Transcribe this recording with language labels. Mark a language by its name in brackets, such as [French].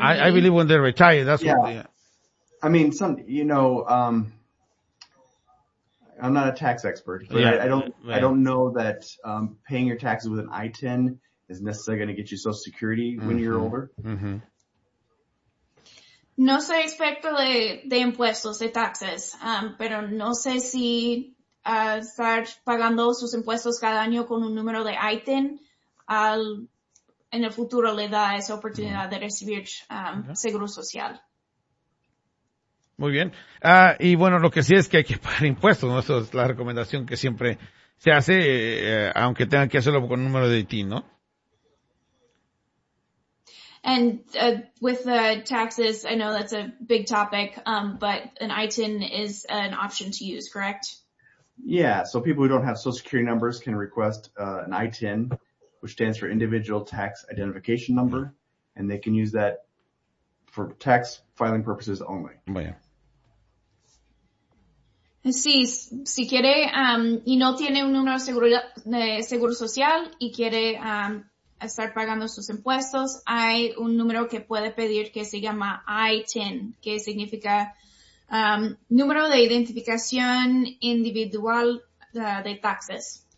[English] I believe when they retire, that's what they are. I mean, I'm not a tax expert, but I don't know that paying your taxes with an I-10 is necessarily going to get you Social Security mm-hmm. when you're older. Mm-hmm. [Spanish] No sé respecto de impuestos, de taxes, pero no sé si estar pagando sus impuestos cada año con un número de I-10 en el futuro le da esa oportunidad de recibir seguro social. Muy bien. Y bueno, lo que sí es que hay que pagar impuestos, ¿no? Eso es la recomendación que siempre se hace, aunque tengan que hacerlo con un número de ITIN, ¿no? [English] And with the taxes, I know that's a big topic, but an ITIN is an option to use, correct? Yeah, so people who don't have Social Security numbers can request an ITIN, which stands for Individual Tax Identification Number, and they can use that for tax filing purposes only. [Spanish] Bueno. Si quiere y no tiene un número de seguro social y quiere estar pagando sus impuestos, hay un número que puede pedir que se llama I-10, que significa número de identificación individual de taxes.